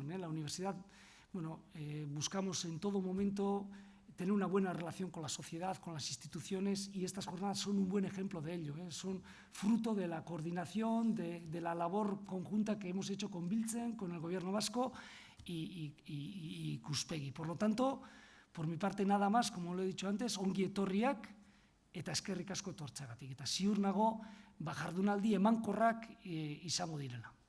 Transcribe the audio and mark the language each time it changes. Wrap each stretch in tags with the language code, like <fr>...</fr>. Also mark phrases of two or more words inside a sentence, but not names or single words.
<es>La universidad, buscamos en todo momento tener una buena relación con la sociedad, con las instituciones, y estas jornadas son un buen ejemplo de ello. Son fruto de la coordinación, de la labor conjunta que hemos hecho con Biltzen, con el gobierno vasco y Ikuspegi. Por lo tanto, por mi parte nada más, como lo he dicho antes,</es> <eu>ongi etorriak eta eskerrik asko etortzeagatik. Eta ziur nago, jardunaldi emankorrak izango direla.</eu>